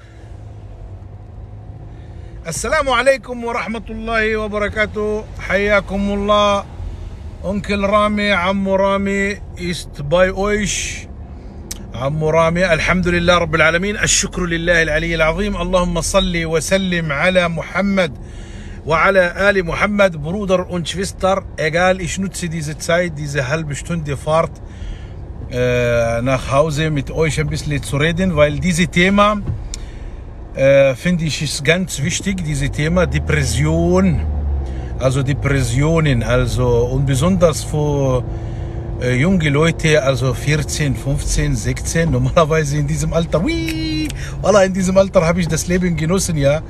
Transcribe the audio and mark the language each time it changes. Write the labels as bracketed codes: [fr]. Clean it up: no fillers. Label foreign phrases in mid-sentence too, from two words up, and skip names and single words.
[ar] السلام عليكم ورحمة الله وبركاته. حياكم الله. [de] أنكل رامي عمو رامي ist bei euch. [ar] عمو رامي الحمد لله رب العالمين. الشكر لله العلي العظيم. اللهم صل وسلم على محمد وعلى آل Muhammad. [de] Bruder und Schwester, egal, ich nutze diese Zeit, diese halbe Stunde Fahrt nach Hause mit euch ein bisschen zu reden, weil dieses Thema finde ich ist ganz wichtig, dieses Thema Depression, also Depressionen, also und besonders für junge Leute, also 14, 15, 16, normalerweise in diesem Alter, in diesem Alter habe ich das Leben genossen, ja.